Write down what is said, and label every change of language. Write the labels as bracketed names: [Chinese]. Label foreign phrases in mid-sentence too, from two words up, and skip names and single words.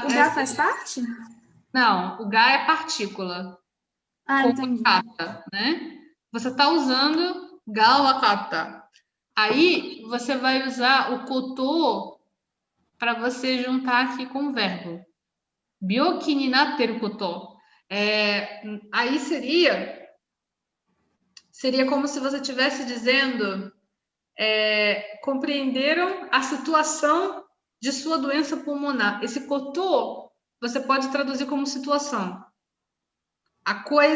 [Portuguese] O ga faz parte? Não, o ga é partícula. Entendi. Wakata, né? Você está usando [Japanese] が分かった. [Portuguese] Aí, você vai usar o kotô para você juntar aqui com o verbo. [Japanese] 病気になってること. [Portuguese] Aí seria como se você estivesse dizendo compreenderam a situação de sua doença pulmonar. Esse kotô você pode traduzir como situação. A coisa...